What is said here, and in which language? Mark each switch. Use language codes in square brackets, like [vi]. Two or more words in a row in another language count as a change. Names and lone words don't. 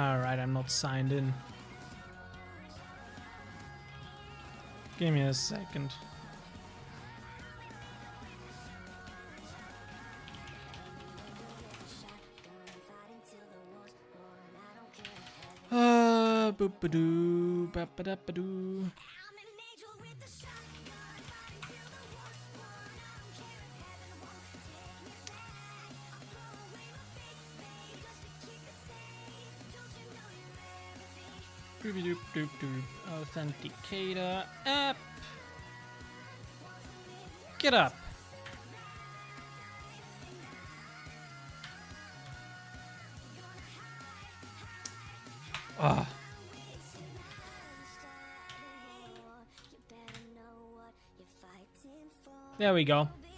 [en] right, I'm not signed in. Give me a second. Boop-a-doo, ba-ba-da-ba-doo. Doop-a-doop-doop-doop. Authenticator app. Get up. Ah. There we go.